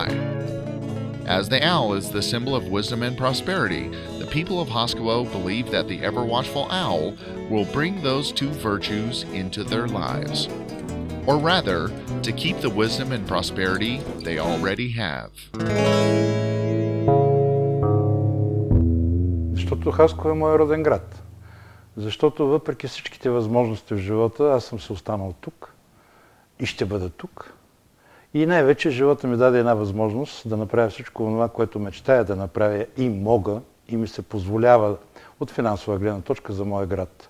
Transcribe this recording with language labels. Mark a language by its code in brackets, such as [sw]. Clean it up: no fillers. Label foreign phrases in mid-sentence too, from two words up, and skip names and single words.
[en] As the owl is the symbol of wisdom and prosperity, the people of Hасково believe that the ever-watchful owl will bring those 2 virtues into their lives. Or rather, to keep the wisdom and prosperity they already have. [bg] Защото Хасково е мой роден град. Защото въпреки всичките възможности в живота, аз съм се останал тук и ще бъда тук. И най-вече живота ми даде една възможност да направя всичко това, което мечтая да направя и мога, и ми се позволява от финансова гледна точка за моя град.